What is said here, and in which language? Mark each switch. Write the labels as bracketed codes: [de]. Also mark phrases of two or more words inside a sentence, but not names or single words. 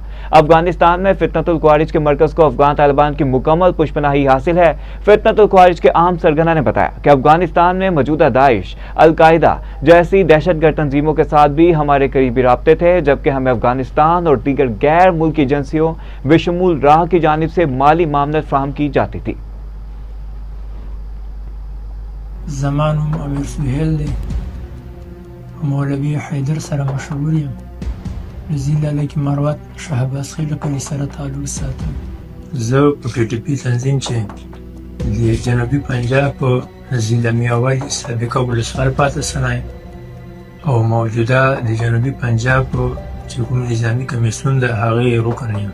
[ur] افغانستان میں فتنۃ الخوارج کے مرکز کو افغان طالبان کی مکمل پشت پناہی حاصل ہے. فتنۃ الخوارج کے اہم سرغنہ نے بتایا کہ افغانستان میں موجودہ داعش، القاعدہ جیسی دہشت گرد تنظیموں کے ساتھ بھی ہمارے قریبی رابطے تھے، جبکہ ہمیں افغانستان اور دیگر غیر ملکی ایجنسیوں بشمول را کی جانب سے مالی معاونت فراہم کی جاتی تھی. [ps] زمان امیر سهیل دی مولوی حیدر سره مشهور یم. نزیل علیک مروت شهباز خیل کلی سره تعلق ساتم. زه په پی ټی پی تنظیم چې د جنوبي پنجاب په نزیل میاوالي سابقه ولسوال پاتې سنای او موجوده د جنوبي پنجاب په چې کوم نظامي کمیسیون د هغې رکن یم.